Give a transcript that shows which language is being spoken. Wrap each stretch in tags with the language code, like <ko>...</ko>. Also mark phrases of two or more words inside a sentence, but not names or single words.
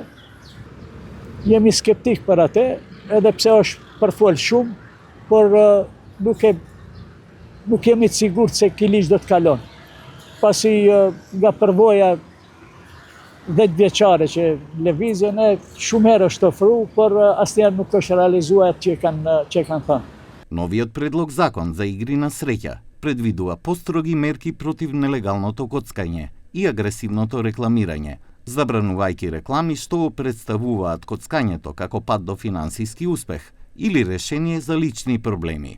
<sq>Jemi skeptik për atë, edhe pse është përfol shumë, por nuk jemi të sigurt se ky ligj do të kalon. Pasi nga përvoja 10 vjeçare që lëvizjen e shumë herë është ofruar, por asnjëherë nuk është realizuar që kanë thënë.</sq> <mk>Новиот предлог закон за игри на среќа предвидува построги мерки против нелегалното коцкање и агресивното рекламирање, забранувајќи реклами што представуваат коцкањето како пат до финансиски успех или решение за лични проблеми.</mk>